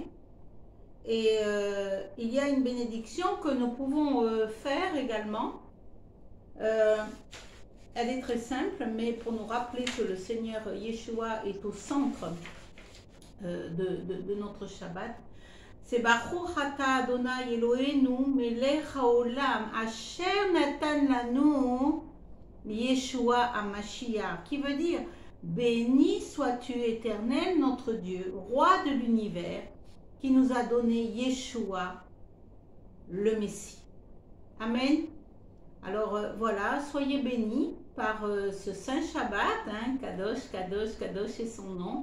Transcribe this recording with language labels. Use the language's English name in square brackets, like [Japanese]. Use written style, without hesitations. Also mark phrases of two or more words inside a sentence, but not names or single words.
[French] Et il y a une bénédiction que nous pouvons faire également. Elle est très simple, mais pour nous rappeler que le Seigneur Yeshua est au centre de notre Shabbat. [Hebrew] C'est ברוך אתה אדוני אלוהינו מלך העולם אשר נתן לנו ישוע המשיח, [French] qui veut dire béni sois-tu Éternel notre Dieu, roi de l'univers, qui nous a donné Yeshua le Messie. Amen. Alors voilà, soyez bénis par ce Saint Shabbat, hein, [Hebrew] קדוש קדוש קדוש [French] est son nom.